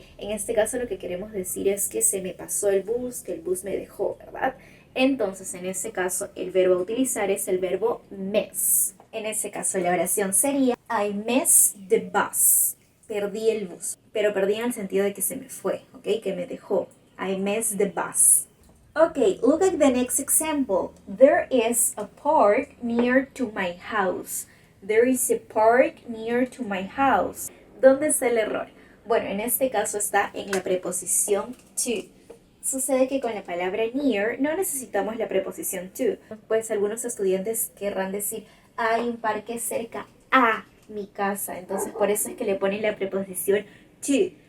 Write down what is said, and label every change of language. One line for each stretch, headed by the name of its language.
Spanish: En este caso lo que queremos decir es que se me pasó el bus, que el bus me dejó, ¿verdad? Entonces, en ese caso, el verbo a utilizar es el verbo miss. En ese caso, la oración sería
English: I missed the bus.
Spanish: Perdí el bus. Pero perdí en el sentido de que se me fue, ¿ok? Que me dejó.
English: I missed the bus. Okay, look at the next example. There is a park near to my house. There is a park near to my house.
Spanish: ¿Dónde está el error? Bueno, en este caso está en la preposición to. Sucede que con la palabra near no necesitamos la preposición to. Pues algunos estudiantes querrán decir, hay un parque cerca a mi casa. Entonces por eso es que le ponen la preposición to.